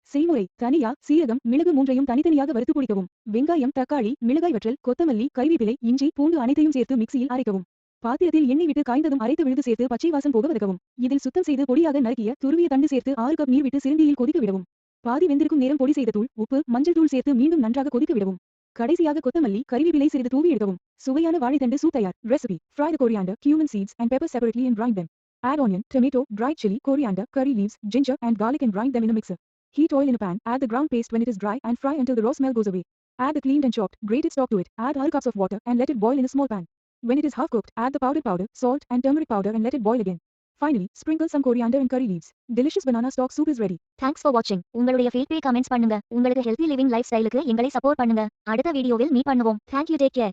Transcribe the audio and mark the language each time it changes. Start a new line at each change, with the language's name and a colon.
Tamil: செய்முறை: தனியா, சீரகம், மிளகு மூன்றையும் தனித்தனியாக வறுத்து பொடிக்கவும். வெங்காயம், தக்காளி, மிளகாய் வற்றல், கொத்தமல்லி, கறிவேப்பிலை, இஞ்சி பூண்டு அனைத்தையும் சேர்த்து மிக்சியில் அரைக்கவும். பாத்திரத்தில் எண்ணெய் விட்டு காய்ந்ததும் அரைத்த விழுது சேர்த்து பச்சை வாசம் போக வதக்கவும். இதில் சுத்தம் செய்து பொடியாக நறுக்கிய துருவிய தண்டு சேர்த்து 6 கப் நீர் விட்டு சிறுந்தியில் கொதிக்க விடவும். பாதி வெந்திருக்கும் நேரம் பொடி செய்த தூள், உப்பு, மஞ்சள் தூள் சேர்த்து மீண்டும் நன்றாக கொதிக்க விடவும். கடைசியாக கொத்தமல்லி, கறிவேப்பிலை சிறிது தூவி எடுக்கவும். சுவையான வாழைத்தண்டு சூப் தயார்.
English: Recipe: fry the coriander, cumin seeds and pepper separately and grind them. Add onion, tomato, dried chili, coriander, curry leaves, ginger and garlic and grind them in a mixer. Heat oil in a pan, add the ground paste when it is dry and fry until the raw smell goes away. Add the cleaned and chopped, grated stock to it. Add 6 cups of water and let it boil in a small pan. When it is half cooked, add the powdered powder, salt and turmeric powder and let it boil again. Finally, sprinkle some coriander and curry leaves. Delicious banana stock soup is ready. Thanks for வாட்சிங்.
Tamil: உங்களுடைய feedback comments பண்ணுங்க. உங்களுக்கு healthy living life ஸ்டைலுக்கு எங்களை support பண்ணுங்க. அடுத்த வீடியோவில் meet பண்ணுவோம்.
English: Thank you, take care.